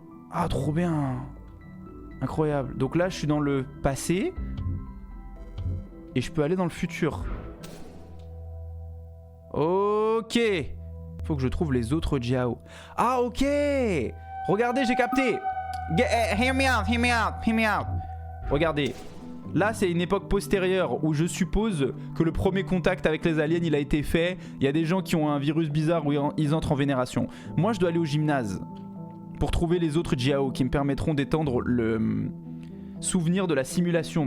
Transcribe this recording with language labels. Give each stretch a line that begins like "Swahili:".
French: Ah, trop bien. Incroyable. Donc là, je suis dans le passé. Et je peux aller dans le futur. Ok. Faut que je trouve les autres Jiao. Ah, ok. Regardez, j'ai capté.
English: Hear me out, hear me out, hear me out.
French: Regardez. Là, c'est une époque postérieure où je suppose que le premier contact avec les aliens, il a été fait. Il y a des gens qui ont un virus bizarre où ils entrent en vénération. Moi, je dois aller au gymnase pour trouver les autres Jiao qui me permettront d'étendre le souvenir de la simulation.